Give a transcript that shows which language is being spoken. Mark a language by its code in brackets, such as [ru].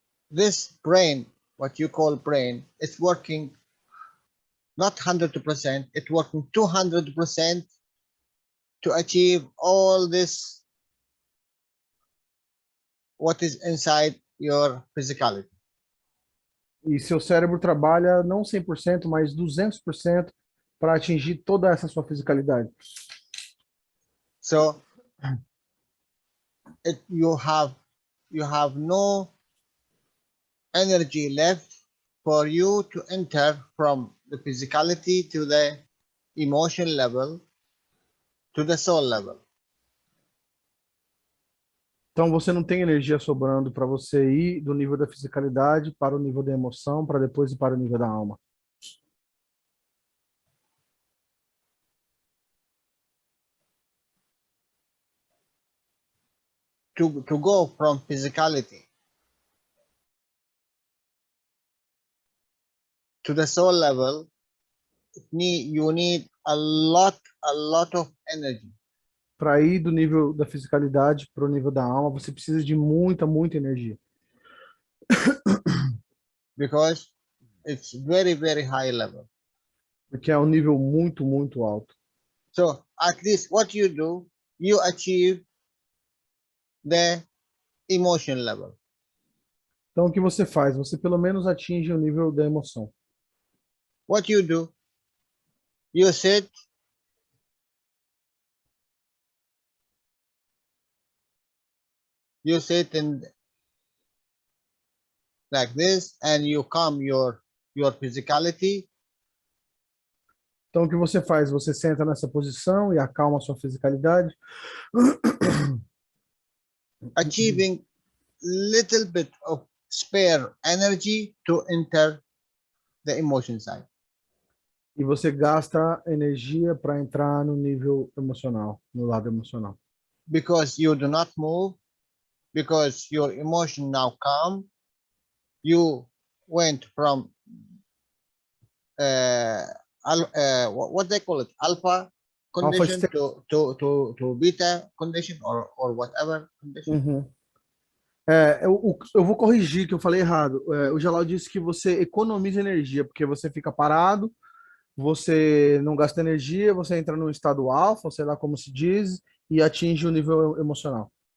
[en] This brain, what you call brain, is working not 100%, it's working 200% to achieve all this, what is inside your physicality. [pt] E seu cérebro trabalha não 100%, mas 200% para atingir toda essa sua fisicalidade. [en] So you have no energy left for you to enter from the physicality to the emotion level to the soul level. [pt] Então você não tem energia sobrando para você ir do nível da fisicalidade para o nível da emoção, para depois ir para o nível da alma. [en] To go from physicality to the soul level, you need a lot of energy. [pt] Para ir do nível da fisicalidade para o nível da alma, você precisa de muita energia. [en] Because it's very high level. [pt] Porque é um nível muito alto. [en] So at least what you do, you achieve the emotion level. [pt] Então o que você faz? Você pelo menos atinge o nível da emoção. [en] What you do, you sit, in like this, and you calm your physicality. [pt] Então o que você faz? Você senta nessa posição e acalma a sua fisicalidade, [en] Achieving little bit of spare energy to enter the emotion side. [pt] e você gasta energia para entrar no nível emocional, no lado emocional. [en] Because you do not move, because your emotion now calm, you went from what they call it, alpha condition state. to beta condition or whatever condition. Uhum. [pt] Eu vou corrigir que eu falei errado. O Jalal disse que você economiza energia, porque você fica parado, você não gasta energia, você entra no estado alfa, sei lá como se diz, e atinge o nível emocional.